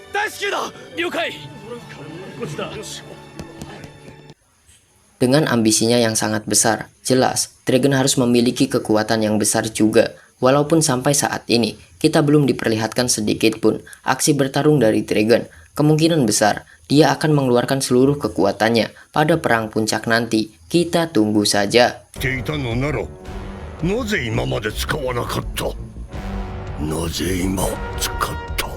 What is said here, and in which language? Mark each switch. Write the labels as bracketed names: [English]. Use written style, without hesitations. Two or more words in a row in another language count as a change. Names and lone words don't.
[Indonesian] Dengan ambisinya yang sangat besar, jelas Dragon harus memiliki kekuatan yang besar juga. Walaupun sampai saat ini kita belum diperlihatkan sedikit pun aksi bertarung dari Dragon, kemungkinan besar dia akan mengeluarkan seluruh kekuatannya pada perang puncak nanti. Kita tunggu saja. [Japanese] なぜ今まで使わなかった。なぜ今使っ